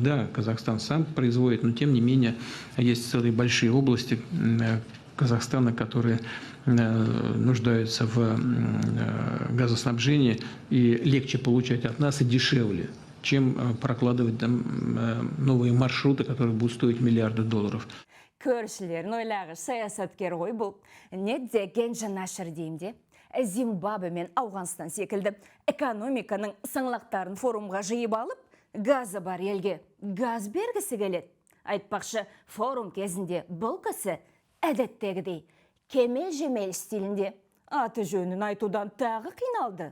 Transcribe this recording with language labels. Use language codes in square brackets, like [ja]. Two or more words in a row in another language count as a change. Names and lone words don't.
[ru] Да, Казахстан сам производит, но тем не менее есть целые большие области Казахстана, которые нуждаются в газоснабжении, и легче получать от нас и дешевле, чем прокладывать там новые маршруты, которые будут стоить миллиарды долларов. [kk] Көршілерін ойлағыш саясаткер ғой бұл. Не деген жанашыр деймде? Зимбабве мен Ауғанстан секілді экономиканың саңлақтарын форумға жиып алып, газы бар елге газ бергісі келеді. Айтпақшы, форум кезінде бұл кісі әдеттегідей кемел-жемел стилінде аты жөнін айтудан тағы қиналды.